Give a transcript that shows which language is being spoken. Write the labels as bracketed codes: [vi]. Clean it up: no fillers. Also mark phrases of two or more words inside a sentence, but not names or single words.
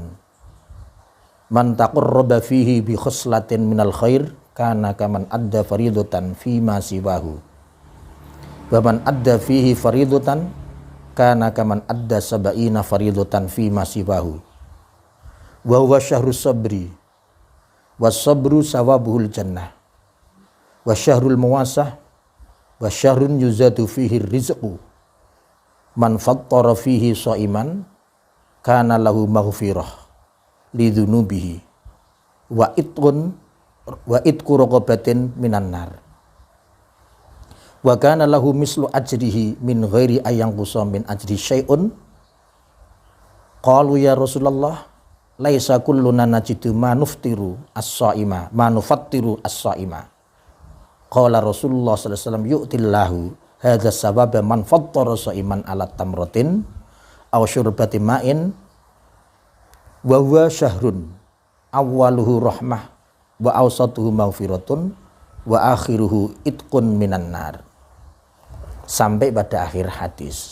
[ar] من تقرب فيه بخصلة من الخير كان كمن أدى فريضة فيما سواه. ومن أدى فيه فريضة كان كمن أدى سبعين فريضة فيما سواه. وهو شهر الصبر والصبر ثوابه الجنة وشهر المواساة وشهر يزاد فيه الرزق. من فطر فيه صائما كان له مغفرة لذنوبه وعتق رقبة من النار وكان له مثل أجره من غير أن ينقص من أجره شيء. قالوا يا رسول الله ليس كلنا نجد ما نفطر الصائم. قال رسول الله صلى الله عليه وسلم, يعطي الله هذا الثواب من فطر صائما على تمرة أو شربة ماء وهو شهر أوله رحمة وأوسطه مغفرة وآخره عتق من النار, [id] sampai pada akhir hadis.